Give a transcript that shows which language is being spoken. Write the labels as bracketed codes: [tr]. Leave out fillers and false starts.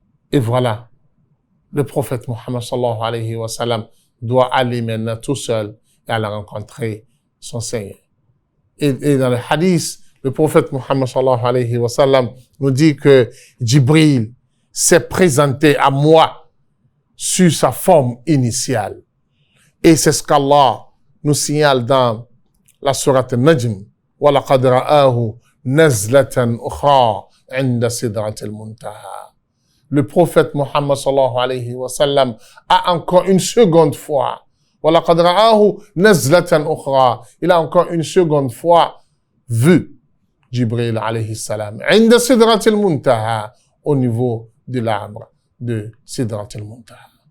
[fr] Et voilà, le prophète Mohammed sallallahu alayhi wa sallam doit aller maintenant tout seul et aller rencontrer son Seigneur. Et dans le hadith, le prophète Mohammed sallallahu alayhi wa sallam nous dit que Jibril s'est présenté à moi sur sa forme initiale. Et c'est ce qu'Allah nous signale dans la sourate Najm, [ar] وَلَقَدْ رَآهُ نَزْلَةً أُخْرَى عِنْدَ سِدْرَةِ الْمُنْتَهَى. [fr] Le prophète Mohammed sallallahu alayhi wa sallam a encore une seconde fois, [ar] وَلَقَدْ رَآهُ نَزْلَةً أُخْرَى, [fr] il a encore une seconde fois vu Jibril alayhi salam, [ar] عِنْدَ سِدْرَةِ الْمُنْتَهَى, [fr] au niveau de l'arbre de Sidrat al-Muntaha.